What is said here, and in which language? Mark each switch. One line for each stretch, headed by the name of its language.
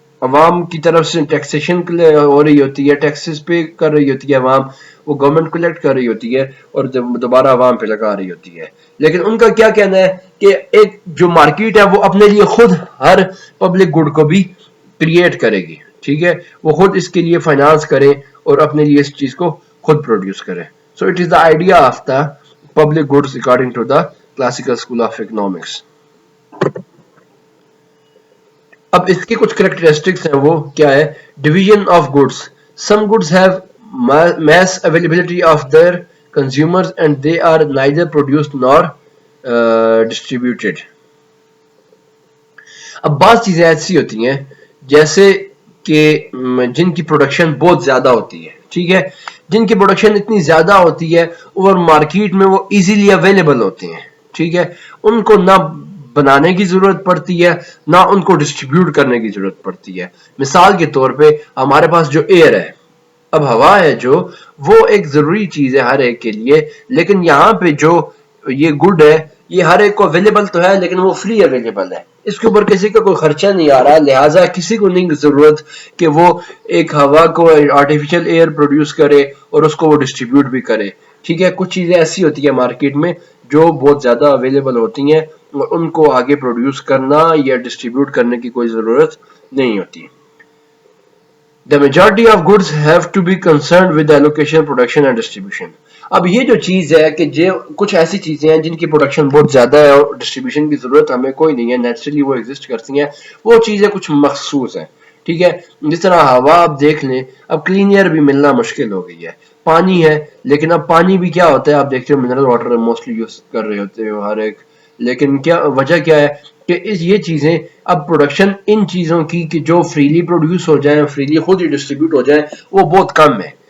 Urdu: عوام کی طرف سے ٹیکسیشن ہو رہی ہوتی ہے, ٹیکسز پے کر رہی ہوتی ہے عوام, وہ گورنمنٹ کلیکٹ کر رہی ہوتی ہے اور دوبارہ عوام پہ لگا رہی ہوتی ہے. لیکن ان کا کیا کہنا ہے کہ ایک جو مارکیٹ ہے وہ اپنے لیے خود ہر پبلک گڈ کو بھی کریٹ کرے گی. ٹھیک ہے, وہ خود اس کے لیے فائنانس کرے اور اپنے لیے اس چیز کو خود پروڈیوس کرے.
English: So it is the idea of the public goods according to the classical school of economics.
Urdu: اب اس کی کچھ کریکٹرسٹکس ہیں, وہ کیا ہے؟
English: Division of goods. Some goods have mass availability of their consumers and they are neither produced nor distributed.
Urdu: اب بعض چیزیں ایسی ہوتی ہیں جیسے کہ جن کی پروڈکشن بہت زیادہ ہوتی ہے. ٹھیک ہے, جن کی پروڈکشن اتنی زیادہ ہوتی ہے اور مارکیٹ میں وہ ایزیلی اویلیبل ہوتے ہیں. ٹھیک ہے, ان کو نہ بنانے کی ضرورت پڑتی ہے نہ ان کو ڈسٹریبیوٹ کرنے کی ضرورت پڑتی ہے. مثال کے طور پہ ہمارے پاس جو ایئر ہے، اب ہوا ہے جو وہ ایک ضروری چیز ہے ہر ایک کے لیے، لیکن یہاں پہ جو یہ گڈ ہے یہ ہر ایک کو اویلیبل تو ہے لیکن وہ فری اویلیبل ہے، اس کے اوپر کسی کا کوئی خرچہ نہیں آ رہا، لہٰذا کسی کو نہیں ضرورت کہ وہ ایک ہوا کو آرٹیفیشل ایئر پروڈیوس کرے اور اس کو وہ ڈسٹریبیوٹ بھی کرے. ٹھیک ہے، کچھ چیزیں ایسی ہوتی ہیں مارکیٹ میں جو بہت زیادہ اویلیبل ہوتی ہیں اور ان کو آگے پروڈیوس کرنا یا ڈسٹریبیوٹ کرنے کی کوئی ضرورت نہیں ہوتی.
English: The majority of goods have to be concerned with the allocation, production and distribution.
Urdu: اب یہ جو چیز ہے کہ کچھ ایسی چیزیں ہیں جن کی پروڈکشن بہت زیادہ ہے اور ڈسٹریبیوشن کی ضرورت ہمیں کوئی نہیں ہے، نیچرلی وہ ایگزسٹ کرتی ہیں، وہ چیزیں کچھ مخصوص ہیں. ٹھیک ہے، جس طرح ہوا آپ دیکھ لیں، اب کلین ایئر بھی ملنا مشکل ہو گئی ہے، پانی ہے لیکن اب پانی بھی کیا ہوتا ہے، آپ دیکھتے ہو منرل واٹر موسٹلی یوز کر رہے ہوتے ہو ہر ایک، لیکن کیا وجہ کیا ہے کہ یہ چیزیں اب پروڈکشن ان چیزوں کی کہ جو فریلی پروڈیوس ہو جائیں، فریلی خود ہی ڈسٹریبیوٹ ہو جائیں، وہ بہت کم ہے.